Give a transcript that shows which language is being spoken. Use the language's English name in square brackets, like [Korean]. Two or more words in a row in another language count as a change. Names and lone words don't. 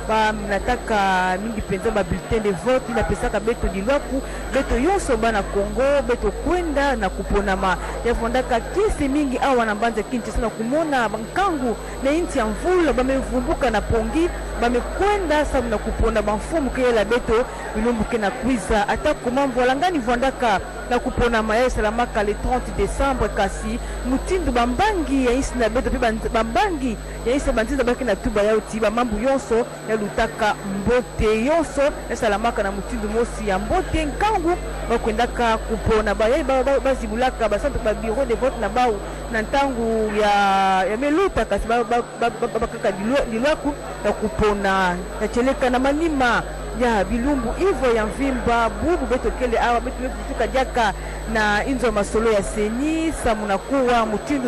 [Kituba (Democratic Republic of Congo)] nataka mingi penza ba [French] bulletin de vote [Kituba (Democratic Republic of Congo)] na pesaka beto dilwaku beto yonso bana Congo beto kwenda na kuponama ya fondaka kisi mingi awa na banza kinti sana kumona bankangu na inti ya mvula bamevumbuka na pongi bamekwenda sabu na kupona bamfumu kela beto bilumbu kena kwiza atako mambo langani fondaka na kupona maya salamaka le 30 décembre kasi mutindu bambangi ya isi na beto pe bambangi ya isi bantiza baki na tuba ya uti bamambu yonso ya lutaka mbote yonso ya salamaka na mutindu mosi ya mbote nkangu bakwendaka kupona baye bazibulaka basantu ba [French] bureau de vote [Kituba (Democratic Republic of Congo)] na bau na ntangu ya meluta kasi bakaka dilwaku na kupona ya cheleka na manima ya bilumbu ivo ya mvimba bubu betokele awa betu fuka jaka na inzo masolo ya seni samuna kuwa mutindu